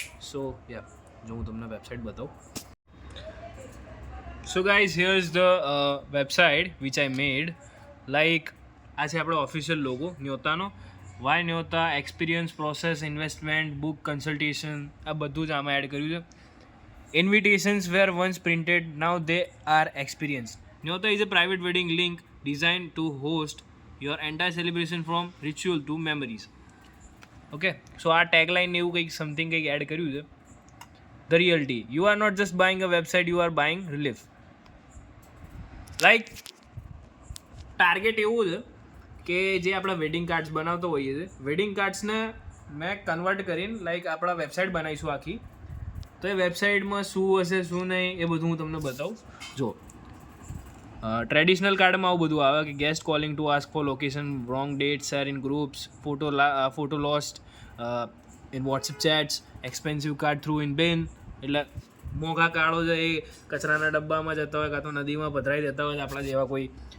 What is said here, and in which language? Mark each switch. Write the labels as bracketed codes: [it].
[gu] સો યા જો હું તમને વેબસાઇટ બતાવું. [en] So guys here's the website which I made. [gu] Like આ છે આપણો official logo ન્યોતાનો. Y ન્યોતા, experience, process, investment, book, consultation, આ બધું જ આમાં એડ કર્યું છે. [en] Invitations were once printed, now they are experienced. Nyota is a private wedding link designed to host your entire celebration from ritual to memories. Okay, so our tagline [gu] એવું કંઈક something કંઈક add કર્યું છે. [en] The reality. You are not just buying a website, you are buying relief. [gu] Like target એવું છે કે જે આપણા વેડિંગ કાર્ડ્સ બનાવતો હોઈએ છીએ, વેડિંગ કાર્ડ્સને મેં કન્વર્ટ કરીને લાઈક આપણા વેબસાઇટ બનાવીશું આખી. તો એ વેબસાઇટમાં શું હશે શું નહીં એ બધું હું તમને બતાવું. જો ટ્રેડિશનલ કાર્ડમાં આવું બધું આવે કે [en] guest calling to ask for location, wrong date, share in groups, photo lost in WhatsApp chats, expensive card threw in bin, [gu] એટલે મોંઘા કાર્ડો છે એ કચરાના ડબ્બામાં જતા હોય કાં તો નદીમાં પધરાઈ દેતા હોય આપણા જેવા કોઈ.